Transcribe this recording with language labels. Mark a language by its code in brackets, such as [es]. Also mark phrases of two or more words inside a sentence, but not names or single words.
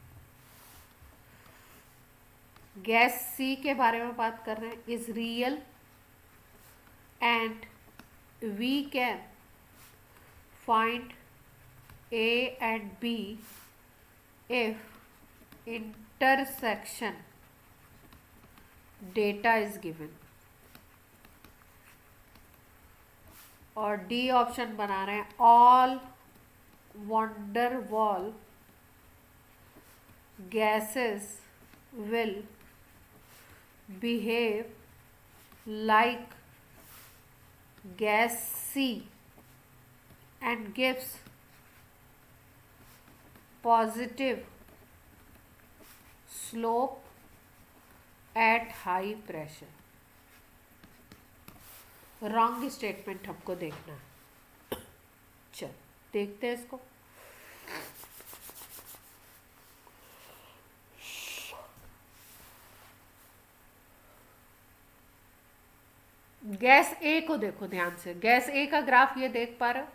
[hi] गैस सी के बारे में बात कर रहे हैं, [en] is real and we can find a and b if intersection data is given. [hi] और डी ऑप्शन बना रहे हैं, [en] ऑल van der Waal gases will behave like gas C and gives positive slope at high pressure। wrong statement [hi] हमको देखना है। चल देखते हैं इसको। गैस ए को देखो ध्यान से, गैस ए का ग्राफ ये देख पा रहे हो?